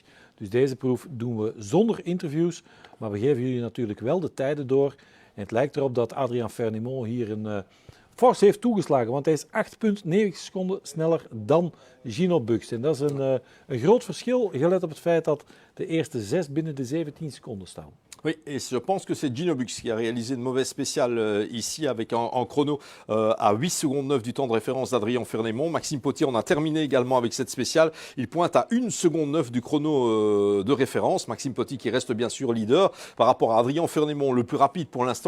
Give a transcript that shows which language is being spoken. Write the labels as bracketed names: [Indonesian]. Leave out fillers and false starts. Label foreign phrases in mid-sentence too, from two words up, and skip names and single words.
[Dutch] Dus deze proef doen we zonder interviews, maar we geven jullie natuurlijk wel de tijden door. En het lijkt erop dat Adrien Fernémont hier een Force heeft toegeslagen, want hij is 8,9 seconden sneller dan Gino Bux. En dat is een groot verschil, gelet op het feit dat de eerste 6 binnen de 17 seconden staan. [French] Oui, et je pense que c'est Gino Bux qui a réalisé une mauvaise spéciale ici avec en chrono à 8 secondes 9 du temps de référence d'Adrien Fernémont. Maxime Pottier en a terminé également avec cette spéciale. Il pointe à 1 seconde 9 du chrono de référence. Maxime Pottier qui reste bien sûr leader par rapport à Adrien Fernémont, le plus rapide pour l'instant.